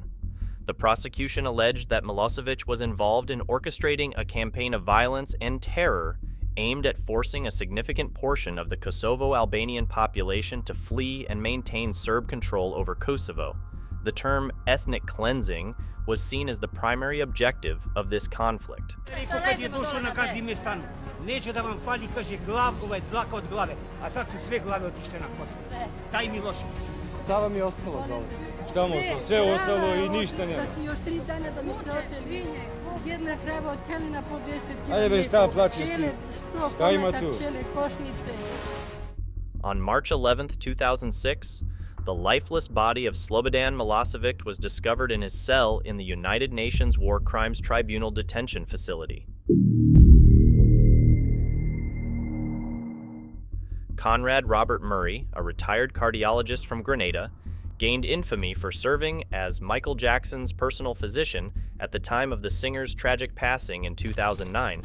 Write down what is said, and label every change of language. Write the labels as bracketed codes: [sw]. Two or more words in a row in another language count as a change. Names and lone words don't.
[en] The prosecution alleged that Milosevic was involved in orchestrating a campaign of violence and terror aimed at forcing a significant portion of the Kosovo Albanian population to flee and maintain Serb control over Kosovo. The term ethnic cleansing was seen as the primary objective of this conflict. [sr] Šta vam je ostalo dole? Šta mu ostalo? Sve ostalo i ništa nema. Da si još 3 dana da mi se ote jedna krava od pelina po 10 km. Ajde be, šta plaćeš ti? Šta ima tu? [en] On March 11th, 2006, the lifeless body of Slobodan Milosevic was discovered in his cell in the United Nations War Crimes Tribunal detention facility. Conrad Robert Murray, a retired cardiologist from Grenada, gained infamy for serving as Michael Jackson's personal physician at the time of the singer's tragic passing in 2009.